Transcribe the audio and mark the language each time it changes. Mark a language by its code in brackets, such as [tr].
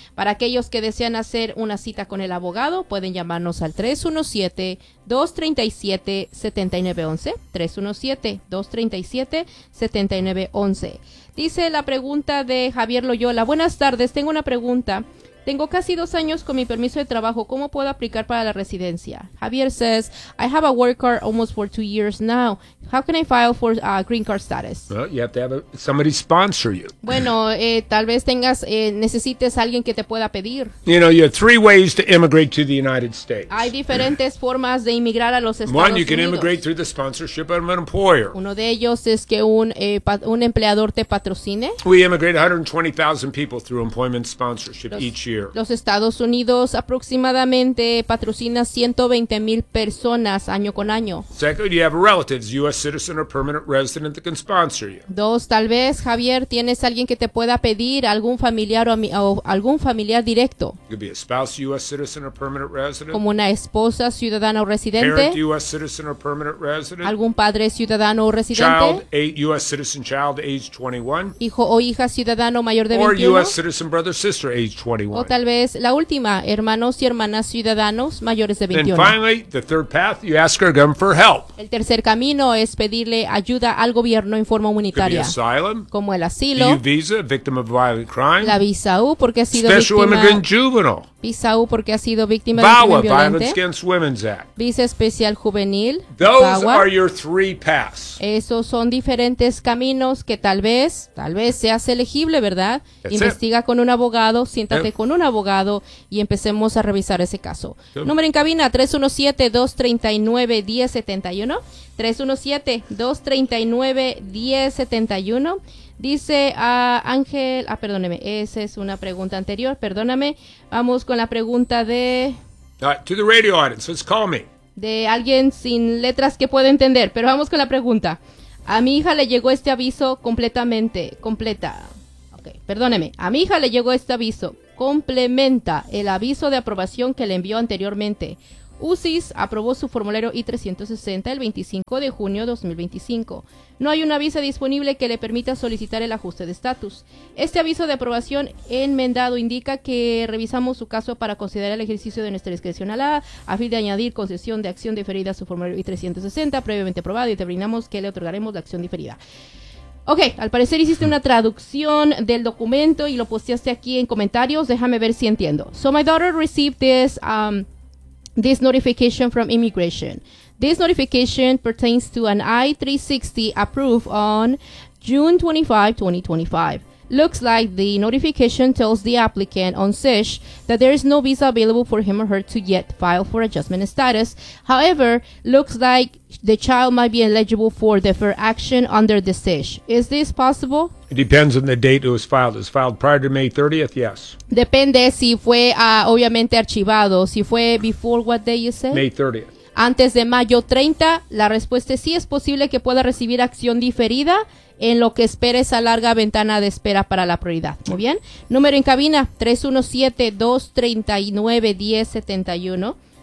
[es] Para aquellos que desean hacer una cita con el abogado, pueden llamarnos al 317-237-7911. 317-237-7911. Dice la pregunta de Javier Loyola. Buenas tardes, tengo una pregunta. Tengo casi 2 años con mi permiso de trabajo. ¿Cómo puedo aplicar para la residencia? [en] Javier says, I have a work card almost for 2 years now. How can I file for a green card status? Well, you have to have somebody sponsor you. [es] Bueno, tal vez necesites a alguien que te pueda pedir. [en] You know, you have 3 ways to immigrate to the United States. [es] Hay diferentes formas de inmigrar a los Estados Unidos. [en] One, you can immigrate through the sponsorship of an employer. [es] Uno de ellos es que un empleador te patrocine. [en] We immigrate 120,000 people through employment sponsorship each year. [es] Los Estados Unidos aproximadamente patrocina 120 mil personas año con año. [en] Second, you have relatives, U.S. citizen or permanent resident that can sponsor you. [es] Dos, tal vez, Javier, tienes alguien que te pueda pedir, algún familiar o algún familiar directo. [en] It could be a spouse, U.S. citizen or permanent resident. [es] Como una esposa, ciudadana o residente. [en] Parent, U.S. citizen or permanent resident. [es] Algún padre, ciudadano o residente. [en] Child, U.S. citizen, child, age 21. [es] Hijo o hija, ciudadano mayor de [en] 21. Or U.S. citizen, brother, sister, age 21. [es] O tal vez la última, hermanos y hermanas ciudadanos mayores de 21. [en] And finally, the third path, you ask our government for help. [es] El tercer camino es pedirle ayuda al gobierno en forma humanitaria. [en] Could be asylum, [es] como el asilo. [en] The U visa, victim of violent crime. [es] La visa U porque ha sido [en] special [es] víctima. [en] Special immigrant juvenile. [es] Visa U porque ha sido víctima [en] VAWA, [es] de crimen violente. [en] VAWA, Violence Against Women's Act. [es] Visa especial juvenil. [en] Those [es] VAWA. [en] Are your three paths. [es] Esos son diferentes caminos que tal vez seas elegible, ¿verdad? [en] That's [es] Investiga [en] it. [es] Con un abogado, siéntate con un abogado y empecemos a revisar ese caso. [en] Sure. [es] Número en cabina, 317-239-1071. 317-239-1071. Dice a Ángel, perdóneme, esa es una pregunta anterior, perdóname. Vamos con la pregunta de... [en] To the radio audience, let's call me. [es] De alguien sin letras que pueda entender, pero vamos con la pregunta. A mi hija le llegó este aviso completamente, completa. Okay, perdóneme. A mi hija le llegó este aviso. Complementa el aviso de aprobación que le envió anteriormente. UCIS aprobó su formulario I-360 el 25 de junio de 2025. No hay una visa disponible que le permita solicitar el ajuste de estatus. Este aviso de aprobación enmendado indica que revisamos su caso para considerar el ejercicio de nuestra discreción a la a fin de añadir concesión de acción diferida a su formulario I-360 previamente aprobado y determinamos que le otorgaremos la acción diferida. Ok, al parecer hiciste una traducción del documento y lo posteaste aquí en comentarios. Déjame ver si entiendo. [en] So my daughter received this... this notification from immigration. This notification pertains to an I-360 approved on June 25, 2025. Looks like the notification tells the applicant on SESH that there is no visa available for him or her to yet file for adjustment status. However, looks like the child might be eligible for deferred action under the SESH. Is this possible? It depends on the date it was filed. It was filed prior to May 30th, yes. [es] Depende si fue, obviamente, archivado. Si fue [en] before what day you said? May 30th. [es] Antes de mayo 30, la respuesta es sí, es posible que pueda recibir acción diferida en lo que espera esa larga ventana de espera para la prioridad. Muy bien. Número en cabina, 317-239-1071.